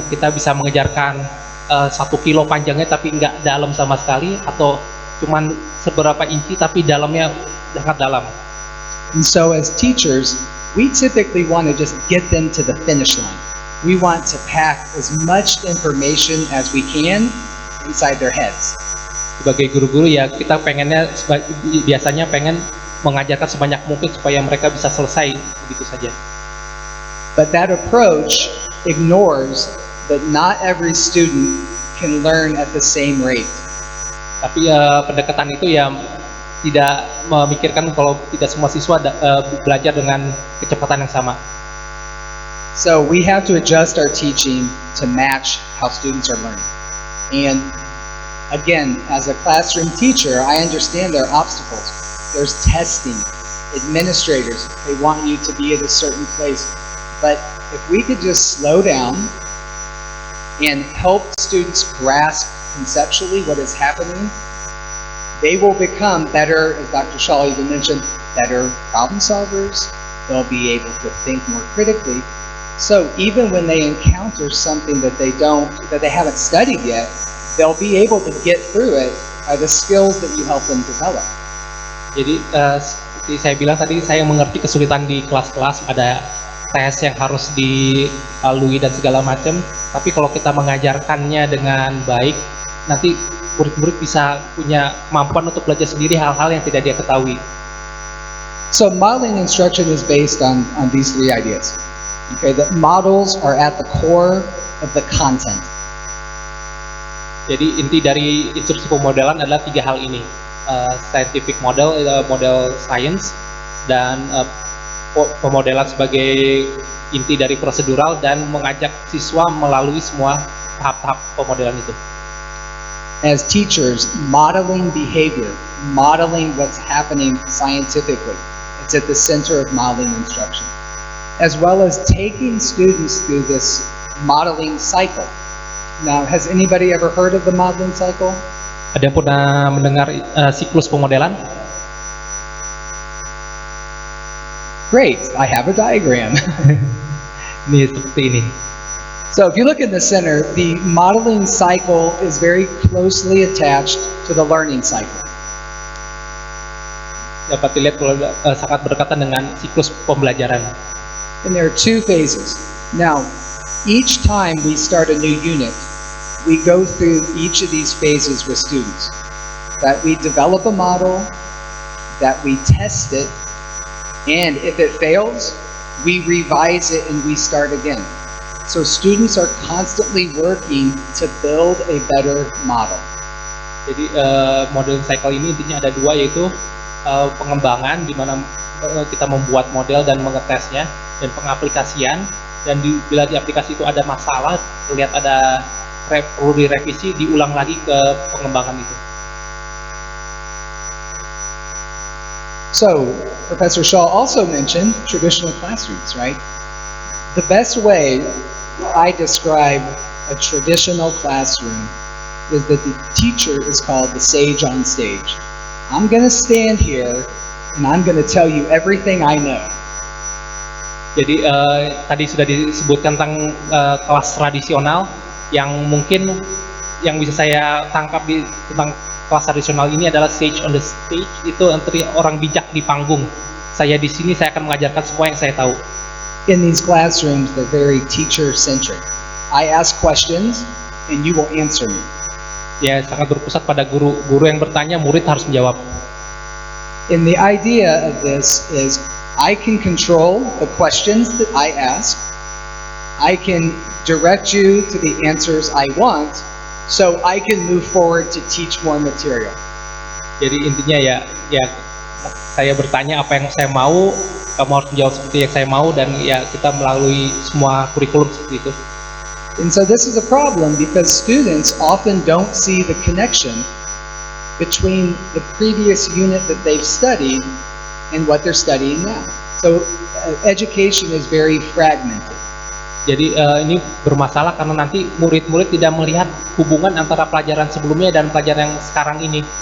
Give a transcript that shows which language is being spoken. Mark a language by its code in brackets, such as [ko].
[id] Kita bisa mengejarkan 1 kilo panjangnya tapi nggak dalam sama sekali, atau cuman seberapa inci tapi dalamnya sangat dalam. [en] And so as teachers, we typically want to just get them to the finish line. We want to pack as much information as we can inside their heads. [id] Sebagai guru-guru ya kita pengennya biasanya pengen mengajarkan sebanyak mungkin supaya mereka bisa selesai begitu saja. [en] But that approach ignores that not every student can learn at the same rate. [id] Tapi pendekatan itu ya tidak memikirkan kalau tidak semua siswa belajar dengan kecepatan yang sama. [en] So we have to adjust our teaching to match how students are learning. And again, as a classroom teacher, I understand there are obstacles. There's testing, administrators, they want you to be at a certain place. But if we could just slow down and help students grasp conceptually what is happening, they will become better, as Dr. Shaw even mentioned, better problem solvers. They'll be able to think more critically. So even when they encounter something that they haven't studied yet, they'll be able to get through it by the skills that you help them develop. [id] Jadi seperti saya bilang tadi, saya mengerti kesulitan di kelas-kelas, ada tes yang harus dilalui dan segala macam. Tapi kalau kita mengajarkannya dengan baik, nanti murid-murid bisa punya kemampuan untuk belajar sendiri hal-hal yang tidak dia ketahui. [en] So modeling instruction is based on these 3 ideas. Okay, that models are at the core of the content. [id] Jadi inti dari instruksi pemodelan adalah tiga hal ini, scientific model, model science, dan pemodelan sebagai inti dari prosedural dan mengajak siswa melalui semua tahap-tahap pemodelan itu. [en] As teachers, modeling behavior, modeling what's happening scientifically, it's at the center of modeling instruction, as well as taking students through this modeling cycle. Now, has anybody ever heard of the modeling cycle? [id] Ada yang pernah mendengar siklus pemodelan? [en] Great, I have a diagram. [id] Ini seperti ini. [en] So if you look in the center, the modeling cycle is very closely attached to the learning cycle. [id] Dapat dilihat sangat berdekatan dengan siklus pembelajaran. [en] And there are two phases. Now, each time we start a new unit, we go through each of these phases with students. That we develop a model, that we test it, and if it fails, we revise it and we start again. So students are constantly working to build a better model. [id] Jadi modeling cycle ini intinya ada dua, yaitu pengembangan di mana kita membuat model dan mengetesnya, dan pengaplikasian, dan bila di aplikasi itu ada masalah, terlihat ada perlu direvisi, diulang lagi ke pengembangan itu. [en] So Professor Shaw also mentioned traditional classrooms, right? The best way I describe a traditional classroom is that the teacher is called the sage on stage. I'm going to stand here and I'm going to tell you everything I know. [id] Jadi tadi sudah disebutkan tentang kelas tradisional, yang mungkin yang bisa saya tangkap tentang kelas tradisional ini adalah [en] sage on the stage, [id] itu antara orang bijak di panggung. Saya di sini, saya akan mengajarkan semua yang saya tahu. [en] In these classrooms, they're very teacher-centric. I ask questions, and you will answer me. [id] Ya, sangat berpusat pada guru. Guru yang bertanya, murid harus menjawab. [en] And the idea of this is, I can control the questions that I ask. I can direct you to the answers I want, so I can move forward to teach more material. [id] Jadi intinya ya saya bertanya apa yang saya mau, kamu harus menjawab seperti yang saya mau, dan ya kita melalui semua kurikulum seperti itu. [en] And so this is a problem because students often don't see the connection between the previous unit that they've studied and what they're studying now. So education is very fragmented. [id] Jadi ini bermasalah karena nanti murid-murid tidak melihat hubungan antara pelajaran sebelumnya dan pelajaran yang sekarang ini.